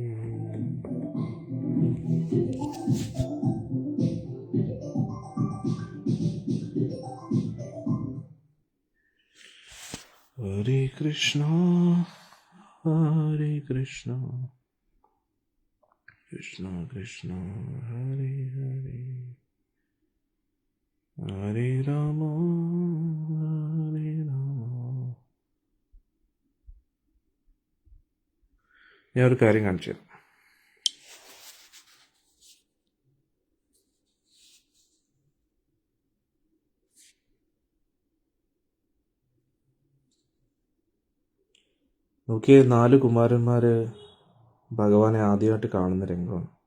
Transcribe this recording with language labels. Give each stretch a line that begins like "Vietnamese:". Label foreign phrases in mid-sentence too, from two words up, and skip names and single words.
Sanskrit: ഹരേ കൃഷ്ണ ഹരേ കൃഷ്ണ കൃഷ്ണ കൃഷ്ണ ഹരേ ഹരേ ഹരേ രാമ ഹരേ രാമ.
Malayalam: ഞാൻ ഒരു കാര്യം കാണിച്ചു തരാം. നോക്കിയേ, 4 കുമാരന്മാര് ഭഗവാനെ ആദ്യമായിട്ട് കാണുന്ന രംഗമാണ്.